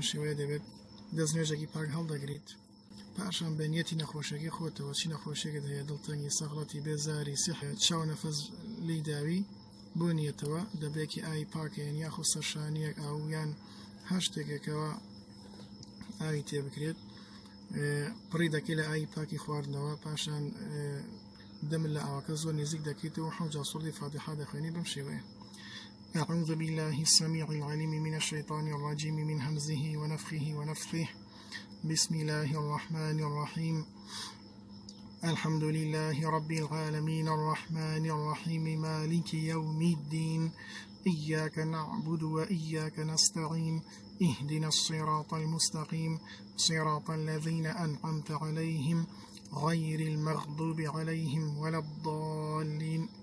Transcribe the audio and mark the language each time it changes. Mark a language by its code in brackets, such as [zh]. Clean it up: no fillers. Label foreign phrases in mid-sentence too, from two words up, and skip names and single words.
[ckb] شێوەیە دەبێت دەستنوێژێکی پاک هەڵدەگریت پاشان بە نیەتی نەخۆشیەکەی خۆتەوە چی نەخۆشیێکت هەیە دڵتەنگی سەغڵەتی بێزاری سحر چاو نەفەس لی داوی بۆ نیەتەوە دەبێکی ئای پاکەیەن یاخود سەرشانیەک ئاو یان هەر شتێکێکەوە ئاوی تێ بکرێت پڕی دەکەی لە ئاوی پاکی خواردنەوە پاشان دەمت لە ئاوەکە زۆر نزیک دەکەیتەوە حەوجا سوڕی فاتحە دەخوێنی بەم شێوەیە. [ar] أعوذ بالله السميع العليم من الشيطان الرجيم من همزه ونفخه ونفثه بسم الله الرحمن الرحيم الحمد لله رب العالمين الرحمن الرحيم مالك يوم الدين إياك نعبد وإياك نستعين اهدنا الصراط المستقيم صراط الذين أنعمت عليهم غير المغضوب عليهم ولا الضالين.